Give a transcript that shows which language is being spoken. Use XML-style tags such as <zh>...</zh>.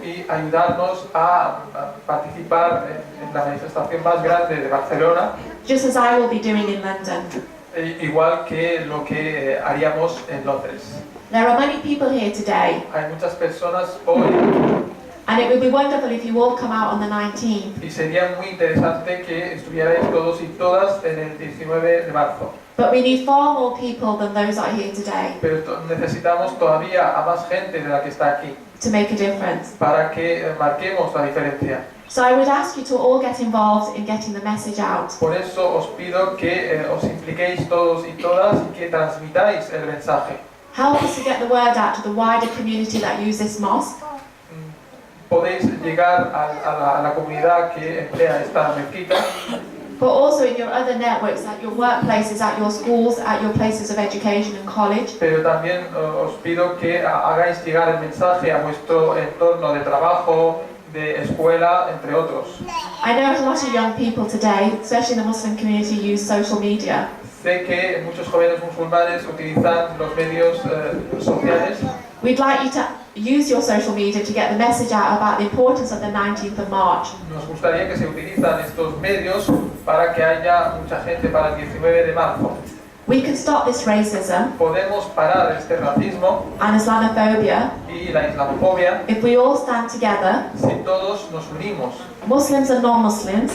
<es>y ayudarnos a participar en la manifestación más grande de Barcelona,</es> <en>Just as I will be doing in London.</en> <es>igual que lo que haríamos en Londres.</es> <en>There are many people here today,</en> <es>Hay muchas personas hoy</es> <en>and it would be wonderful if you all come out on the 19th.</en> <es>y sería muy interesante que estuvierais todos y todas en el 19 de marzo.</es> <en>But we need far more people than those that are here today</en> <es>Pero necesitamos todavía a más gente de la que está aquí</es> <en>to make a difference.</en> <es>para que marquemos la diferencia.</es> <en>So I would ask you to all get involved in getting the message out.</en> <es>Por eso os pido que os impliquéis todos y todas y que transmitáis el mensaje.</es> <en>Help us to get the word out to the wider community that use this mosque.</en> <es>Podéis llegar a la comunidad que emplea esta mezquita,</es> <en>But also in your other networks, at your workplaces, at your schools, at your places of education and college.</en> <es>pero también os pido que hagáis llegar el mensaje a vuestro entorno de trabajo, de escuela, entre otros.</es> <en>I know a lot of young people today, especially in the Muslim community, use social media.</en> <es>Sé que muchos jóvenes musulmanes utilizan los medios sociales.</es> <en>We'd like you to use your social media to get the message out about the importance of the 19th of March.</en> <es>Nos gustaría que se utilizan estos medios para que haya mucha gente para el 19 de marzo.</es> <en>We can stop this racism</en> <es>Podemos parar este racismo</es> <en>and Islamophobia</en> <es>y la islamofobia</es> <en>if we all stand together,</en> <es>si todos nos unimos,</es> <en>Muslims and non-Muslims,</en>